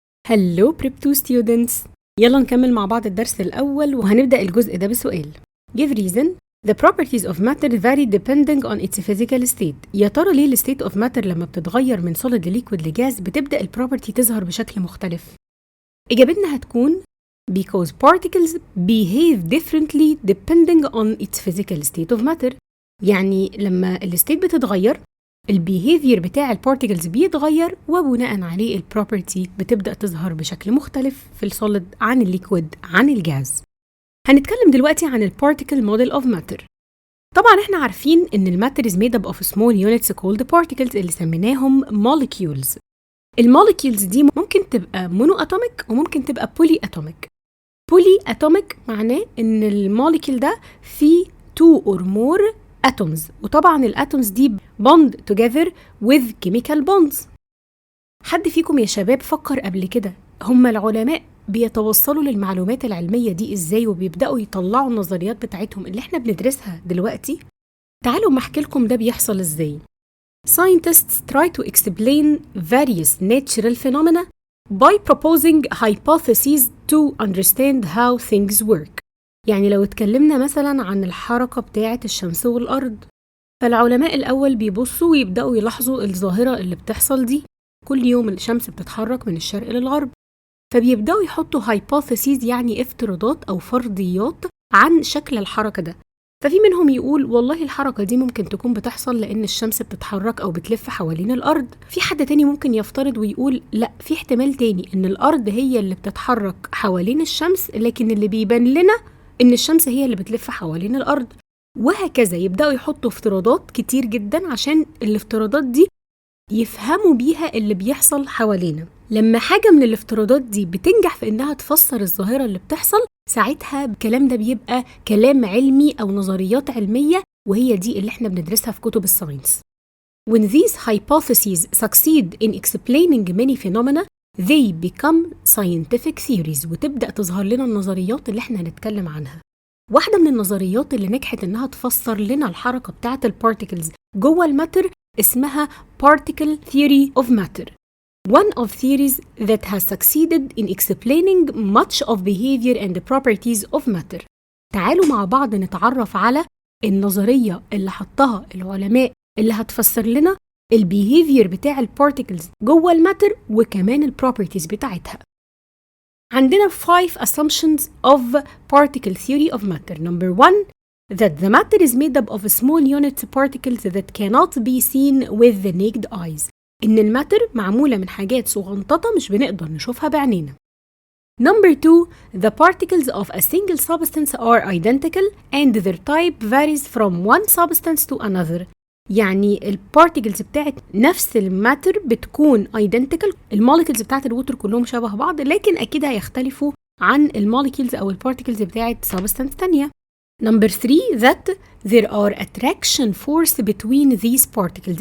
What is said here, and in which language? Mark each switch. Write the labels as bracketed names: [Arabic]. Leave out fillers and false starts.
[Arabic] هلو بريب 2 ستودنتس، يلا نكمل مع بعض الدرس الأول وهنبدأ الجزء ده بسؤال. [English] Give reason. The properties of matter vary depending on its physical state. [Arabic] يا ترى ليه الستيت [English] of matter [Arabic] لما بتتغير من solid لليكويد لجاز بتبدأ البروبرتي تظهر بشكل مختلف؟ إجابتنا هتكون [English] because particles behave differently depending on its physical state of matter. [Arabic] يعني لما الستيت بتتغير البيهيفير بتاع البارتيكلز بيتغير وبناء عليه البروبرتي بتبدأ تظهر بشكل مختلف في السوليد عن الليكويد عن الجاز. هنتكلم دلوقتي عن البارتيكل موديل اوف ماتر. طبعا احنا عارفين ان الماتر [English] is made up of small units called particles [Arabic] اللي سميناهم [English] molecules. [Arabic] الموليكيولز دي ممكن تبقى مونو اتوميك وممكن تبقى بولي اتوميك. بولي اتوميك معناه ان الموليكيول ده فيه [English] 2 or more atoms، [Arabic] وطبعا الاتومز دي [English] bond together with chemical bonds. [Arabic] حد فيكم يا شباب فكر قبل كده هم العلماء بيتوصلوا للمعلومات العلمية دي ازاي وبيبدأوا يطلعوا النظريات بتاعتهم اللي احنا بندرسها دلوقتي؟ تعالوا ما احكي لكم ده بيحصل ازاي. [English] Scientists try to explain various natural phenomena by proposing hypotheses to understand how things work. [Arabic] يعني لو اتكلمنا مثلا عن الحركة بتاعة الشمس والأرض، فالعلماء الأول بيبصوا ويبدأوا يلاحظوا الظاهرة اللي بتحصل دي. كل يوم الشمس بتتحرك من الشرق للغرب، فبيبدأوا يحطوا hypotheses يعني افتراضات أو فرضيات عن شكل الحركة ده. ففي منهم يقول والله الحركة دي ممكن تكون بتحصل لأن الشمس بتتحرك أو بتلف حوالين الأرض. في حد تاني ممكن يفترض ويقول لا، في احتمال تاني إن الأرض هي اللي بتتحرك حوالين الشمس، لكن اللي بيبان لنا إن الشمس هي اللي بتلف حوالين الأرض. وهكذا يبدأوا يحطوا افتراضات كتير جدا عشان الافتراضات دي يفهموا بيها اللي بيحصل حوالينا. لما حاجة من الافتراضات دي بتنجح في إنها تفسر الظاهرة اللي بتحصل، ساعتها الكلام ده بيبقى كلام علمي أو نظريات علمية، وهي دي اللي احنا بندرسها في كتب الساينس. [English] When these hypotheses succeed in explaining many phenomena, they become scientific theories، [Arabic] وتبدأ تظهر لنا النظريات اللي احنا هنتكلم عنها. واحدة من النظريات اللي نجحت إنها تفسر لنا الحركة بتاعة البارتيكلز جوه الماتر اسمها [English] particle theory of matter. One of theories that has succeeded in explaining much of behavior and the properties of matter. [Arabic] تعالوا مع بعض نتعرف على النظرية اللي حطها العلماء اللي هتفسر لنا البيهيفير بتاع البارتيكلز جوه الماتر وكمان البروبرتيز بتاعتها. عندنا [English] 5 assumptions of particle theory of matter. Number 1, that the matter is made up of small unit particles that cannot be seen with the naked eyes. [Arabic] إن الماتر معمولة من حاجات صغنططة مش بنقدر نشوفها بعينينا. [English] Number 2, the particles of a single substance are identical and their type varies from one substance to another. [Arabic] يعني البارتيكلز بتاعت نفس الماتر بتكون identical. الموليكولز بتاعت الوتر كلهم شبه بعض، لكن أكيد هيختلفوا عن الموليكولز أو البارتيكلز بتاعت substance تانية. [English] Number 3, that there are attraction force between these particles.